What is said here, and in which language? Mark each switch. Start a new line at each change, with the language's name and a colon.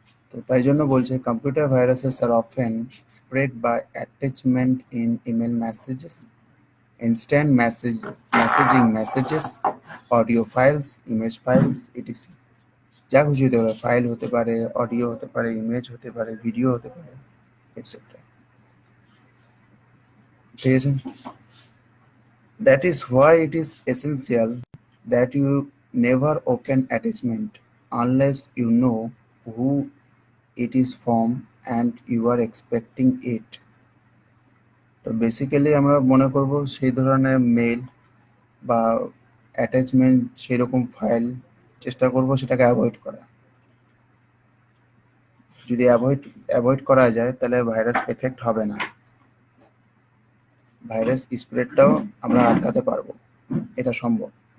Bangla: তো তাই জন্য বলছে
English: Computer viruses are often spread by attachment in email messages, instant messaging messages, audio files, image files, ETC.
Bangla: যা খুশি হতে পারে, ফাইল হতে পারে, অডিও হতে পারে, ইমেজ হতে পারে, ভিডিও হতে পারে, এটসেট্রা। ঠিক আছে,
English: that is why it is essential that you never open attachment unless you know who it is from and you are expecting it।
Bangla: তো বেসিক্যালি আমরা মনে করব সেই ধরনের মেল বা অ্যাটাচমেন্ট, সেই রকম ফাইল চেষ্টা করব সেটাকে অ্যাভয়েড করা। যদি অ্যাভয়েড করা যায় তাহলে ভাইরাস এফেক্ট হবে না, ভাইরাস স্প্রেডটাও আমরা আটকাতে পারবো, এটা সম্ভব।